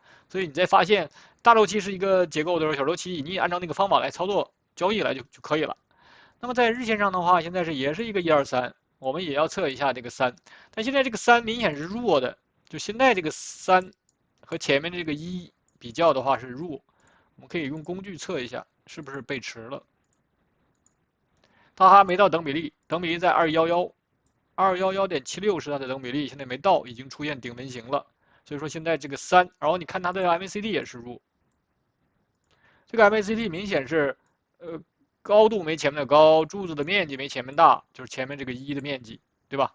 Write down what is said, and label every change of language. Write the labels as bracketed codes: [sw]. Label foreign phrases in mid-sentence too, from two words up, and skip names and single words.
[zh] 所以你再發現大週期是一個結構的時候，小週期你也按照那個方法來操作交易來就可以了。那麼在日線上的話，現在也是一個123，我們也要測一下這個3，但現在這個3明顯是弱的，就現在這個3和前面這個1比較的話是弱，我們可以用工具測一下是不是背馳了。它還沒到等比例，等比例在211.76是它的等比例，現在沒到，已經出現頂紋型了。所以說現在這個3，然後你看它的 MACD 也是弱，這個 MACD 明顯是高度沒前面的高，柱子的面積沒前面大，就是前面這個1的面積，對吧？